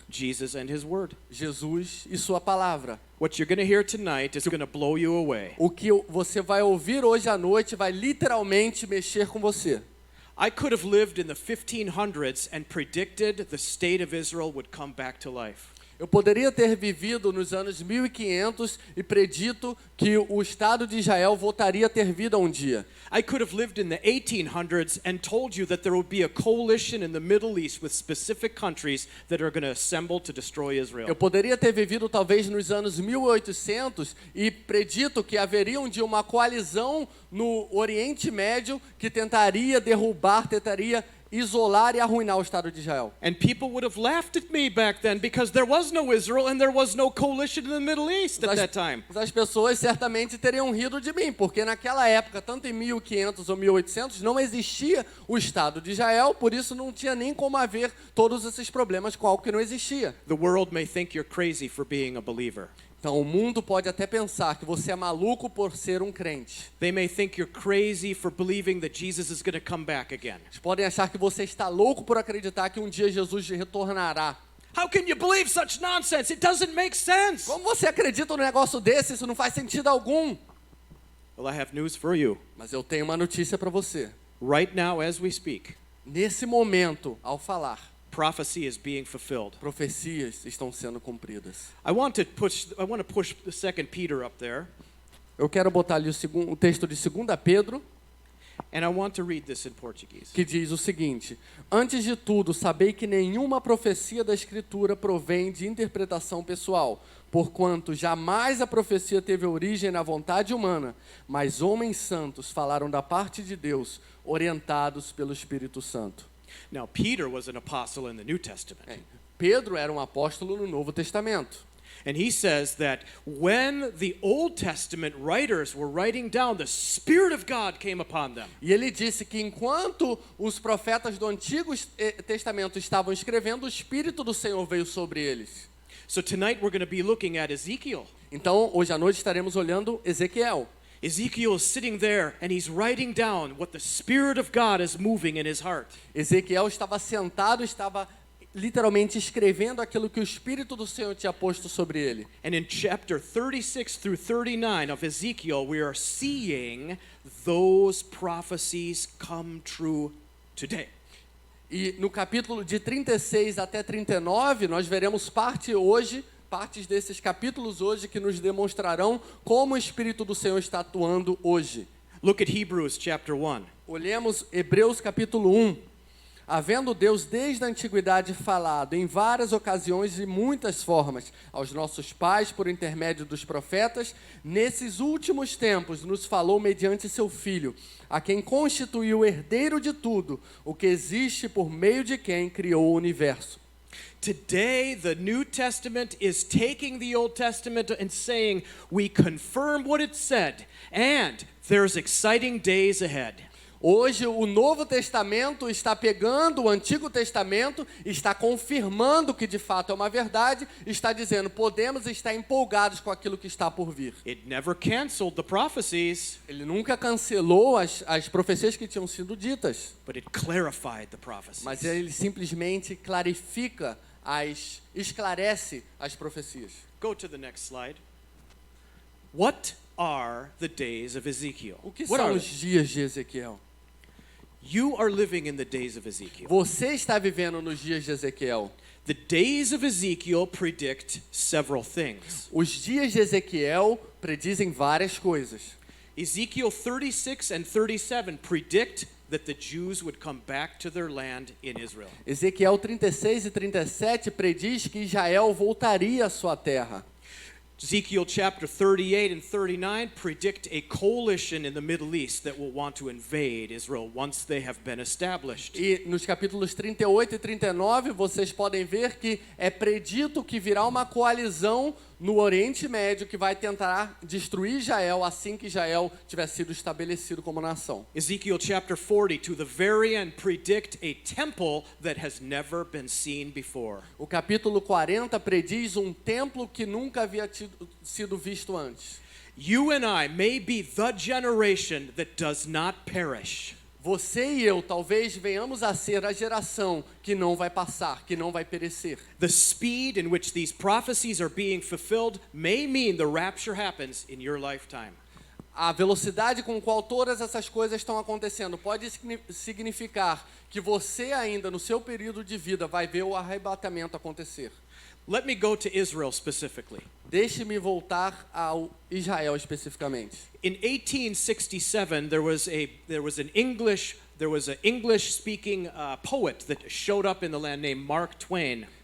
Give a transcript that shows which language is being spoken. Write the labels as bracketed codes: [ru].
[en] Jesus and His Word. [pt] Jesus e sua palavra. [en] What you're going to hear tonight is going to blow you away. [pt] O que você vai ouvir hoje à noite vai literalmente mexer com você. [en] I could have lived in the 1500s and predicted the state of Israel would come back to life. [pt] Eu poderia ter vivido nos anos 1500 e predito que o Estado de Israel voltaria a ter vida um dia. [en] I could have lived in the 1800s and told you that there would be a coalition in the Middle East with specific countries that are going to assemble to destroy Israel. [pt] Eu poderia ter vivido talvez nos anos 1800 e predito que haveria um dia uma coalizão no Oriente Médio que tentaria derrubar, tentaria isolar e arruinar o Estado de Israel. [en] And people would have laughed at me back then because there was no Israel and there was no coalition in the Middle East at that time. [pt] As pessoas certamente teriam rido de mim, porque naquela época, tanto em 1500 ou 1800, não existia o Estado de Israel, por isso não tinha nem como haver todos esses problemas com algo que não existia. [en] The world may think you're crazy for being a believer. [pt] Então, o mundo pode até pensar que você é maluco por ser um crente. [en] They may think you're crazy for believing that Jesus is going to come back again. [pt] Eles podem achar que você está louco por acreditar que um dia Jesus retornará. [en] How can you believe such nonsense? It doesn't make sense. [pt] Como você acredita num negócio desse? Isso não faz sentido algum. [en] Well, I have news for you. [pt] Mas eu tenho uma notícia para você. [en] Right now, as we speak, [pt] Nesse momento, ao falar, [en] prophecy is being fulfilled. [pt] profecias estão sendo cumpridas. [en] I want to push the 2 Peter up there, [pt] Eu quero botar ali o texto de 2 Pedro, [en] and I want to read this in Portuguese. [pt] que diz o seguinte: Antes de tudo, sabei que nenhuma profecia da Escritura provém de interpretação pessoal, porquanto jamais a profecia teve origem na vontade humana, mas homens santos falaram da parte de Deus, orientados pelo Espírito Santo. [en] Now, Peter was an apostle in the New Testament. [pt] Pedro era um apóstolo no Novo Testamento. [en] And he says that when the Old Testament writers were writing down, the Spirit of God came upon them. [pt] E ele disse que enquanto os profetas do Antigo Testamento estavam escrevendo, o Espírito do Senhor veio sobre eles. [en] So tonight we're going to be looking at Ezekiel. [pt] Então, hoje à noite estaremos olhando Ezequiel. [en] Ezekiel is sitting there and he's writing down what the Spirit of God is moving in his heart. [pt] Ezequiel estava sentado, estava literalmente escrevendo aquilo que o Espírito do Senhor tinha posto sobre ele. [en] And in chapter 36 through 39 of Ezekiel, we are seeing those prophecies come true today. [pt] E no capítulo de 36 até 39, nós veremos partes desses capítulos hoje que nos demonstrarão como o Espírito do Senhor está atuando hoje. [en] Look at Hebrews chapter 1. [pt] Olhemos Hebreus capítulo 1. Havendo Deus desde a antiguidade falado em várias ocasiões e muitas formas aos nossos pais por intermédio dos profetas, nesses últimos tempos nos falou mediante seu Filho, a quem constituiu o herdeiro de tudo, o que existe por meio de quem criou o universo. [en] Today, the New Testament is taking the Old Testament and saying, we confirm what it said, and there's exciting days ahead. [pt] Hoje, o Novo Testamento está pegando o Antigo Testamento, está confirmando que de fato é uma verdade, está dizendo, podemos estar empolgados com aquilo que está por vir. [en] It never canceled the prophecies, [pt] Ele nunca cancelou as profecias que tinham sido ditas, [en] but it clarified the prophecies. [pt] mas ele simplesmente clarifica, esclarece as profecias. [en] Go to the next slide. What are the days of Ezekiel? [pt] O que [en] What [pt] são [en] are [pt] os [en] they? [pt] dias de Ezequiel? [en] You are living in the days of Ezekiel. [pt] Você está vivendo nos dias de Ezequiel. [en] The days of Ezekiel predict several things. [pt] Os dias de Ezequiel predizem várias coisas. [en] Ezekiel 36 and 37 predict that the Jews would come back to their land in Israel. [pt] Ezequiel 36 e 37 prediz que Israel voltaria à sua terra. [en] Ezekiel chapter 38 and 39 predict a coalition in the Middle East that will want to invade Israel once they have been established. [pt] E nos capítulos 38 e 39, vocês podem ver que é predito que virá uma coalizão no Oriente Médio que vai tentar destruir Israel assim que Israel tiver sido estabelecido como nação. [en] Ezekiel chapter 40 to the very end predict a temple that has never been seen before. [pt] O capítulo 40 prediz um templo que nunca havia sido visto antes. [en] You and I may be the generation that does not perish. [pt] Você e eu talvez venhamos a ser a geração que não vai passar, que não vai perecer. [en] The speed in which these prophecies are being fulfilled may mean the rapture happens in your lifetime. [pt] a velocidade com qual todas essas coisas estão acontecendo pode significar que você ainda no seu período de vida vai ver o arrebatamento acontecer. [en] Let me go to Israel specifically. [pt] Deixe-me voltar ao Israel especificamente. [en] In 1867, there was an English speaking poet that showed up in the land named Mark Twain.